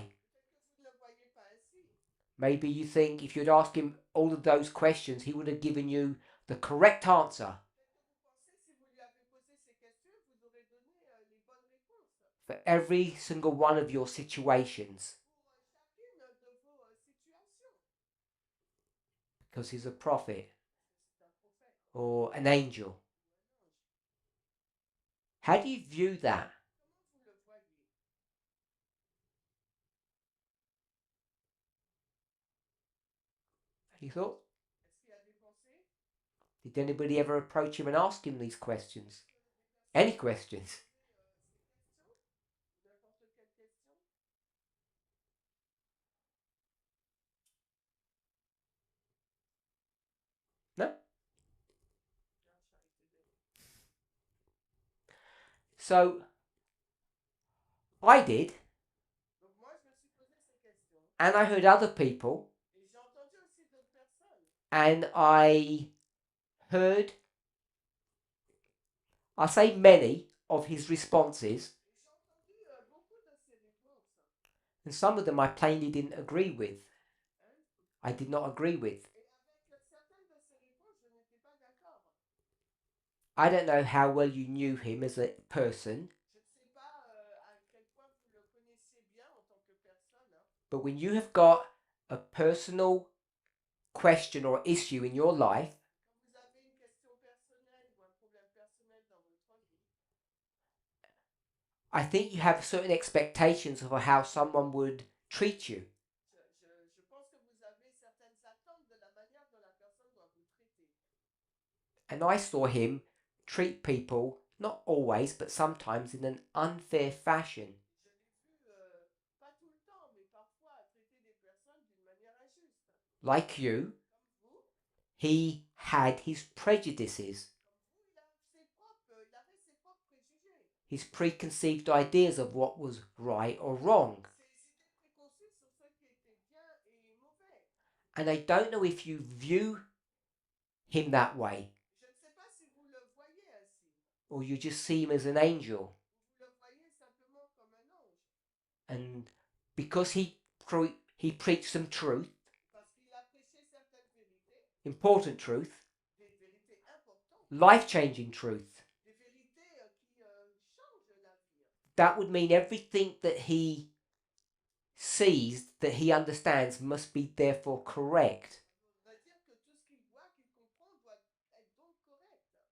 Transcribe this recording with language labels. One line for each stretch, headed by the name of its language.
French: Peut-être que vous ne le voyez pas ainsi.
English: Maybe you think if you'd asked him all of those questions, he would have given you the correct answer
French: Peut-être que vous pensez, si vous lui avez posé ces questions, vous aurez donné les bonnes réponses
English: for every single one of your situations
French: pour chacune de vos situations.
English: because he's a prophet
French: C'est un prophète
English: or an angel.
French: ou un ange.
English: How do you view that?
French: Comment vous le voyez?
English: Any thoughts?
French: Est-ce qu'il y a des pensées?
English: Did anybody ever approach him and ask him these questions? Any questions?
French: Ces questions? N'importe quelle question?
English: No?
French: La charité des-
English: So I did,
French: Donc moi, je me suis posé ces questions.
English: and I heard other people,
French: Et j'ai entendu aussi d'autres personnes.
English: and I heard, I say many of his responses,
French: Et j'ai entendu beaucoup de ces réponses.
English: and some of them I plainly didn't agree with. Hein? I did not agree with.
French: Et avec certaines de ces réponses, je n'étais pas d'accord.
English: I don't know how well you knew him as a person,
French: Je ne sais pas à quel point vous le connaissiez bien en tant que personne. Hein.
English: but when you have got a personal question or issue in your life,
French: Quand vous avez une question personnelle ou un problème personnel dans votre vie,
English: I think you have certain expectations of how someone would treat you.
French: je pense que vous avez certaines attentes de la manière dont la personne doit vous traiter.
English: And I saw him treat people, not always, but sometimes in an unfair fashion.
French: Je l'ai vu, pas tout le temps, mais parfois traiter des personnes d'une manière injuste.
English: Like you,
French: Comme vous,
English: he had his prejudices,
French: il avait ses propres préjugés,
English: his preconceived ideas of what was right or wrong.
French: ses idées préconçues sur ce qui était bien et mauvais.
English: And I don't know if you view him that way,
French: Je ne sais pas si vous le voyez ainsi,
English: or you just see him as an angel.
French: ou vous le voyez simplement comme un ange,
English: And because he preached some truth,
French: parce qu'il a prêché certaines vérités,
English: important truth,
French: des vérités importantes,
English: life-changing truth,
French: des vérités qui changent la vie.
English: that would mean everything that he sees, that he understands, must be therefore correct.
French: Ça veut dire que tout ce qu'il voit, qu'il comprend, doit être donc correct.